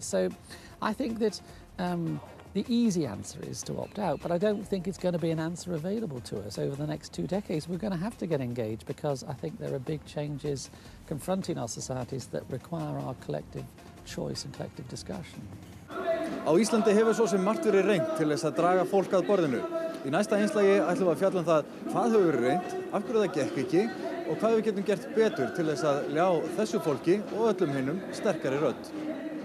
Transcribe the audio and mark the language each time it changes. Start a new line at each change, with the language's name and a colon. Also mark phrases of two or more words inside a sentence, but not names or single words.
English: So I think that the easy answer is to opt out, but I don't think it's going to be an answer available to us over the next 2 decades. We're going to have to get engaged because I think there are big changes confronting our societies that require our collective choice and collective discussion.
Icelandic: Á Íslandi hefur svo sem margt verið reynt til þess að draga fólk að borðinu. Í næsta einslagi ætlum við að fjalla það hvað hefur verið reynt, af hverju það gekk ekki og hvað við getum gert betur til þess að ljá þessu fólki og öllum hinnum sterkari rödd.